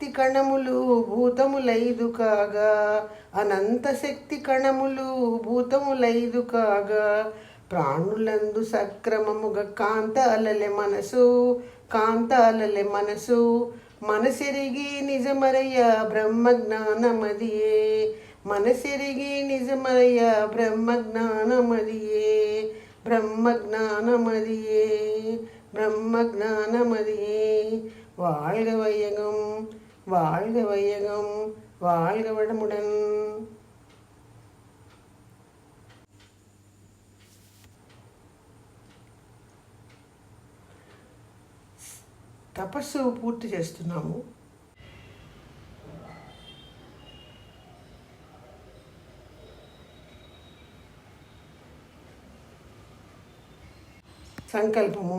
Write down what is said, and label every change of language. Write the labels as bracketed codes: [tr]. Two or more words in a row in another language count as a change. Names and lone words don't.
[te] కణములు భూతములైదు కాగా, అనంత శక్తి కణములు భూతములైదు కాగా, ప్రాణులందు సక్రమముగా కాంత అలలె మనసు, కాంత అలలె మనసు, మనసెరిగి నిజమరయ్య బ్రహ్మజ్ఞానమదియే, మనసెరిగి నిజమరయ్య బ్రహ్మజ్ఞానమదియే, బ్రహ్మజ్ఞానమదియే, బ్రహ్మజ్ఞానమదియే. [ta] வாழ்க வையகம், வாழ்க வையகம், வாழ்க வளமுடன். [te] తపస్సు పూర్తి చేస్తున్నాము. సంకల్పము.